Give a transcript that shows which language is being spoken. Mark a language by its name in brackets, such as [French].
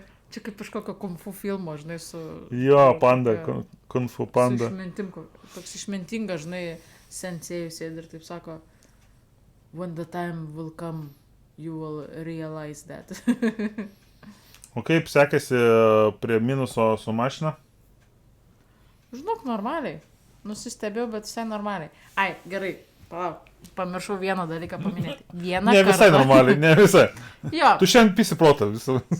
[Lithuanian] Čia kaip iš kokio kung fu filmo, žinai, su... Jo, panda, kung fu panda. Su išmintim, toks išmintingas, žinai, sensėjus sėdi ir taip sako... [English] When the time will come, you will realize that. [Lithuanian] O kaip sekėsi prie minuso su mašina? Žinok, normaliai. Nusistebėjau, bet visai normaliai. Ai, gerai, palauk, pamiršau vieną dalyką paminėti. Ne visai normaliai, ne visai. Jo. Tu šiandien pisi protą visą.